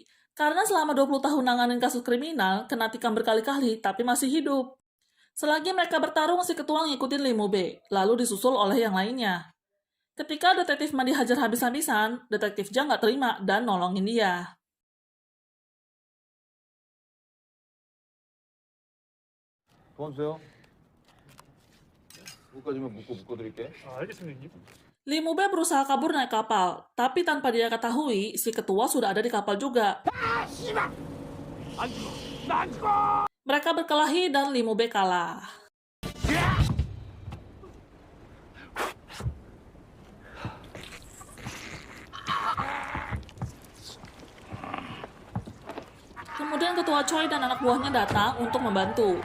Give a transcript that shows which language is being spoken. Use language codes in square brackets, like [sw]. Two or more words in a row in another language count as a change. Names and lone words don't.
[id] Karena selama 20 tahun nanganin kasus kriminal, kena tikam berkali-kali, tapi masih hidup. Selagi mereka bertarung, si ketua ngikutin Lee Mu-bei, lalu disusul oleh yang lainnya. Ketika Detektif Ma dihajar habis-habisan, Detektif Jang nggak terima dan nolongin dia. [ko] 도와주세요. 여기까지만 묶어드릴게. [id] Lee Mube berusaha kabur naik kapal, tapi tanpa dia ketahui, si ketua sudah ada di kapal juga. Mereka berkelahi dan Lee Mube kalah. Kemudian ketua Choi dan anak buahnya datang untuk membantu.